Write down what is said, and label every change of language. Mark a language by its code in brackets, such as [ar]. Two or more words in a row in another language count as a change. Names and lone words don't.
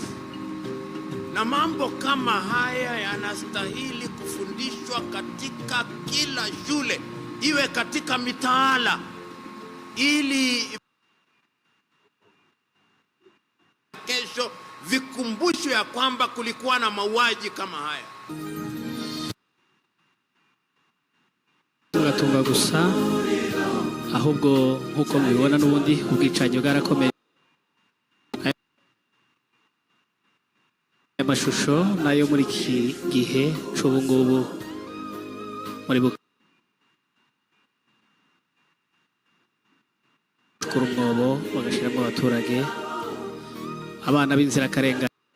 [sw] Na mambo kama haya yanastahili kufundishwa katika kila shule, iwe katika mitaala, ili kesho vikumbushwe ya kwamba kulikuwa na mauaji kama haya. [rw] Gatumba gusa ahubwo nkuko mubibona n'ubundi ubwicanyi bwarakomeye. Amashusho nayo muri iki gihe c'ubu ngubu muri bukuru umwobo bagashiramo abaturage, abana b'inzirakarengane.